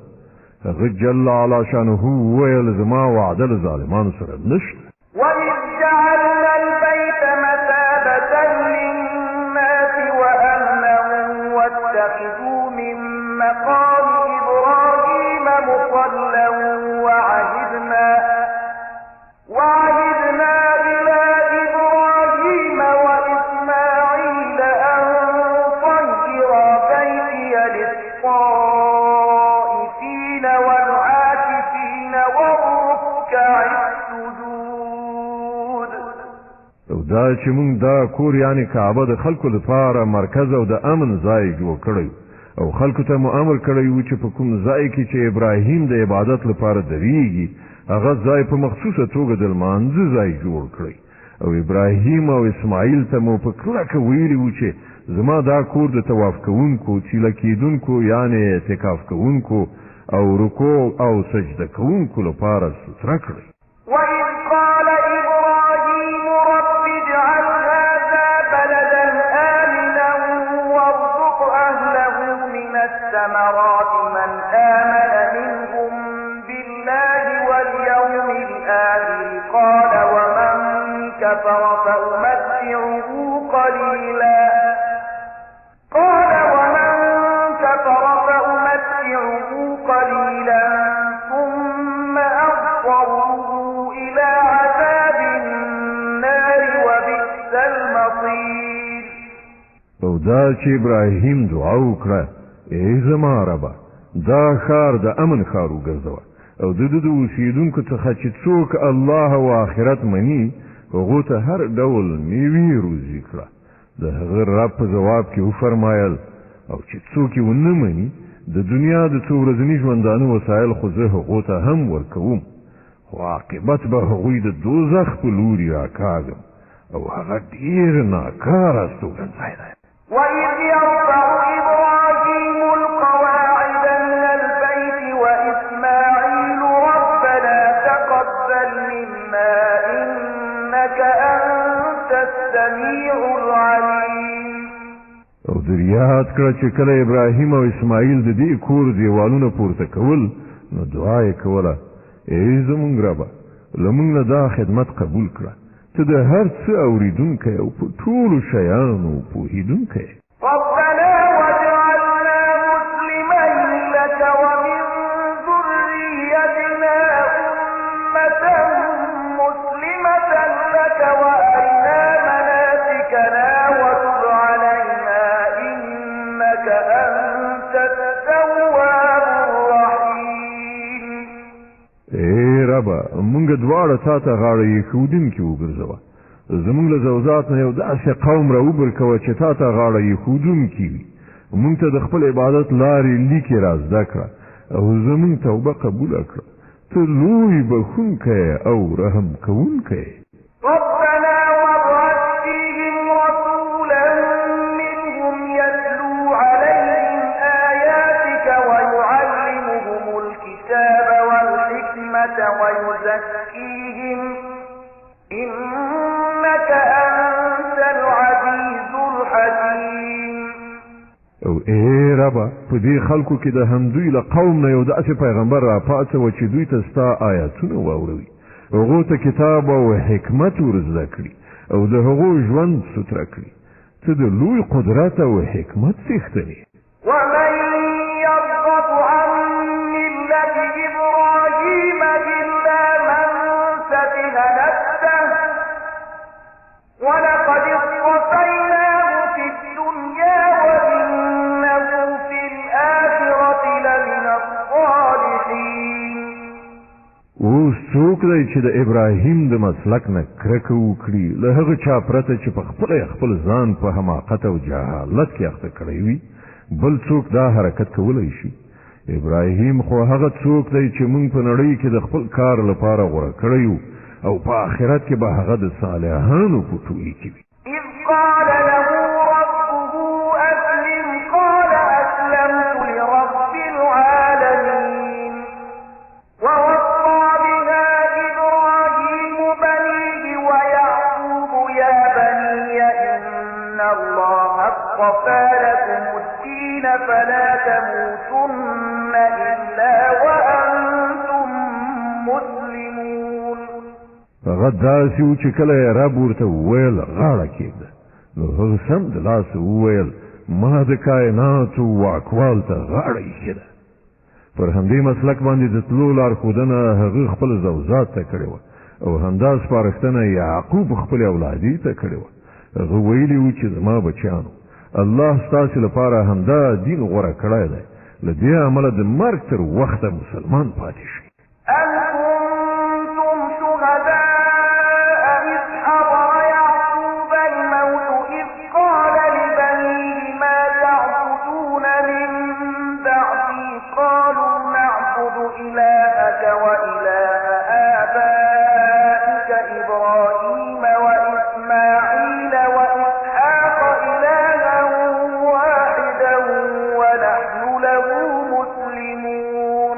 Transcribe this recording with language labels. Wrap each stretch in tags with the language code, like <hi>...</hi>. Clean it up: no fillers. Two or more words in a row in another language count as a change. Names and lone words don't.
<ps>هغه</ps> <ar>جل علا شانه</ar> <ps>ویل زما وعده له ظالمانو سره نشته.</ps> <ar>وَإِذْ جَعَلْنَا الْبَيْتَ مَثَابَةً لِلنَّاسِ وَأَمْنًا وَاتَّخِذُوا مِن مَّقَامِ إِبْرَاهِيمَ مُصَلًّى وَعَهِدْنَا إِلَى إِبْرَاهِيمَ وَإِسْمَاعِيلَ أَن طَهِّرَا بَيْتِيَ لِلطَّائِفِينَ وَالْعَاكِفِينَ وَالرُّكَّعِ السُّجُودِ.</ar> <ps>او دا چې موږ دا کور یعنی کعبه د خلکو لپاره مرکز او د امن ځای جوړ کړی او خلکو ته مو امر کړی و چې په کوم ځای کې چې ابراهیم د عبادت لپاره درېږي هغه ځای په مخصوصه توګه د لمانځه ځای جوړ کړی او ابراهیم او اسماعیل ته مو په کلکه ویلي و چې زما دا کور د طواف کوونکو چیله کېدونکو یعنی اعتکاف کوونکو او رکوع او سجده کوونکو لپاره ستره کړی.</ps> <ar>وَإِذْ قَالَ إِبْرَاهِيمُ رَبِّ اجْعَلْ هَٰذَا بَلَدًا آمِنًا وَارْزُقْ أَهْلَهُ مِنَ الثَّمَرَاتِ مَنْ آمَنَ مِنْهُم بِاللَّهِ وَالْيَوْمِ الْآخِرِ قَالَ وَمَن كَفَرَ فَأُمَتِّعُهُ قَلِيلًا ثُمَّ أَضْطَرُّهُ إِلَىٰ عَذَابِ النَّارِ وَبِئْسَ الْمَصِيرُ.</ar> <ps>او دا چې ابراهیم دعا وکړه ای زما ربه دا ښار د امن ښار وګرځوه او د اوسېدونکو څخه چې څوک الله او آخرت مني هغو ته هر ډول میوې روزي کړه. د هغه رب په جواب کې وفرمایل او چې څوک یې ونه مني د دنیا د څو ورځني ژوندانه وسایل خو زه هغو ته هم ورکوم خو عاقبت به هغوی د دوزخ په لوري راکاږم او هغه ډېر ناکاره استوګنځی دی.</ps> <ar>وَإِذْ يَرْفَعُ إِبْرَاهِيمُ الْقَوَاعِدَ مِنَ الْبَيْتِ وَإِسْمَاعِيلُ رَبَّنَا تَقَبَّلْ مِنَّا إِنَّكَ أَنتَ السَّمِيعُ الْعَلِيمُ.</ar> <ps>او در یاد کړه چې کله ابراهیم او اسماعیل د دې کور دیوالونه پورته کول نو دعا یې کوله ای زمونږ ربه له موږ نه دا خدمت قبول کړه ته د هر څه اورېدونکی او په ټولو شیانو پوهېدونکی.</ps> <ar>رَبَّنَا وَاجْعَلْنَا مُسْلِمَيْنِ لَكَ وَمِن ذُرِّيَّتِنَا أُمَّةً مُّسْلِمَةً لَكَ وَأَرِنَا مَنَاسِكَنَا وَتُبْ عَلَيْنَا إِنَّكَ أَنتَ التَّوَّابُ الرَّحِيمُ.</ar> <ps>ای ربه مونږ دواړه تا ته غاړه ایښودونکي وګرځوه زمونږ له ذوات نه یو داسې قوم راوبرکوه چې تا ته غاړه ایښودونکي وي مونږ ته د خپل عبادت لارې لیکې را زده کړه او زمونږ توبه قبوله کړه ته لوی بخښونکی او رحم کوونکی.</ps> <ar>رَبَّنَا وَابْعَثْ فِيهِمْ رَسُولًا مِّنْهُمْ يَتْلُو عَلَيْهِمْ آيَاتِكَ وَيُعَلِّمُهُمُ الْكِتَابَ وَالْحِكْمَةَ وَيُزَكِّيهِمْ إِنَّكَ أَنتَ الْعَزِيزُ الْحَكِيمُ.</ar> <ps>او ای ربه په دې خلکو کې د همدوی له قوم نه یو داسې پیغمبر را پاڅوه چې دوی ته ستا آیاتونه واوروي هغو ته کتاب او حکمت ورزده کړي او د هغو ژوند ستره کړي ته د لوی قدرت او حکمت څښتنې.</ps> <ar>وَمَن يَرْغَبُ عَن مِّلَّةِ إِبْرَاهِيمَ إِلَّا مَن سَفِهَ نَفْسَهُ وَلَقَدِ اصْطَفَيْنَاهُ فِي الدُّنْيَا وَإِنَّهُ فِي الْآخِرَةِ لَمِنَ الصَّالِحِينَ.</ar> <ps>اوس څوک دی چې د ابراهیم د مسلک نه کرکه وکړي له هغه چا پرته چې په خپل ځان په حماقت او جهالت کې اخته کړی وي بل څوک دا حرکت کولی شي. ابراهیم خو هغه څوک دی چې موږ په نړۍ کې د خپل کار لپاره غوړه کړیو او په آخرت کې به هغه د صالحانو په ټولۍ کې وي.</ps> <ar>إذ قال له ربه أسلم قال أسلمت لرب العالمين ووصى بها إبراهيم بنيه ويعقوب يا بني إن الله اصطفى لكم الدين فلا تموتن إلا وأنتم مسلمون.</ar> <ps>هغه داسې و چې کله یې رب ورته وویل غاړه کېږده نو هغه سم د لاسه وویل ما د کائناتو واکوال ته غاړه ایښې ده. پر همدې مسلک باندې د تلو لارښودنه هغه خپل زوجات ته کړې وه او همدا سپارښتنه یعقوب خپل اولادي ته کړې وه. هغه ویلي و چې زما بچیانو الله ستاسې لپاره همدا دین غوره کړی دی له دې امله د مرګ تر وخته مسلمان پاتې شئ.</ps> <ar>أم كنتم شهداء إذ حضر يعقوب الموت إذ قال لبنيه ما تعبدون من بعدي قالوا نعبد إلهك وإله آبائك إبراهيم وإسماعيل وإسحاق إلها واحدا ونحن له مسلمون.</ar>